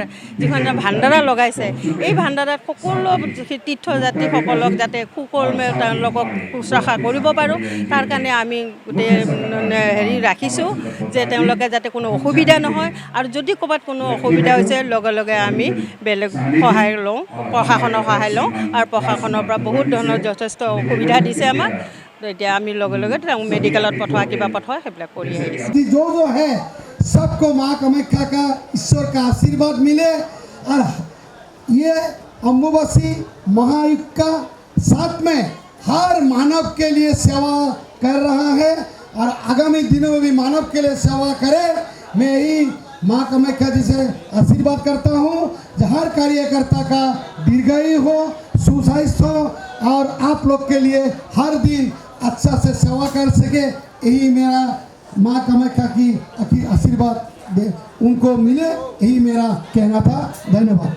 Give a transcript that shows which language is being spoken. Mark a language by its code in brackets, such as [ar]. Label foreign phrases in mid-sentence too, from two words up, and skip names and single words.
[as] যিখন ভাণ্ডাৰা লগাইছে এই ভাণ্ডাৰাত সকলো তীৰ্থযাত্ৰীসকলক যাতে সুকলমে তেওঁলোকক শুশ্ৰূষা কৰিব পাৰোঁ তাৰ কাৰণে আমি গোটেই হেৰি ৰাখিছোঁ যে তেওঁলোকে যাতে কোনো অসুবিধা নহয় আৰু যদি ক'ৰবাত কোনো অসুবিধা হৈছে লগে লগে আমি বেলেগ সহায় লওঁ প্ৰশাসনৰ সহায় লওঁ আৰু প্ৰশাসনৰ পৰা বহুত ধৰণৰ যথেষ্ট অসুবিধা দিছে আমাক এতিয়া আমি লগে লগে তেওঁ মেডিকেলত পঠোৱা কিবা পঠোৱা সেইবিলাক কৰি আহিছোঁ [hi] जो है सबको माँ कामाख्या का ईश्वर का आशीर्वाद मिले और ये अम्बुबासी महायुग का साथ में हर मानव के लिए सेवा कर रहा है और आगामी दिनों में भी मानव के लिए सेवा करे मैं यही माँ कामाख्या जी से आशीर्वाद करता हूँ हर कार्यकर्ता का दीर्घायु हो सुस्वास्थ्य हो और आप लोग के लिए हर दिन अच्छा से सेवा कर सके यही मेरा माँ कामाख्या की आशीर्वाद उनको मिले यही मेरा कहना था धन्यवाद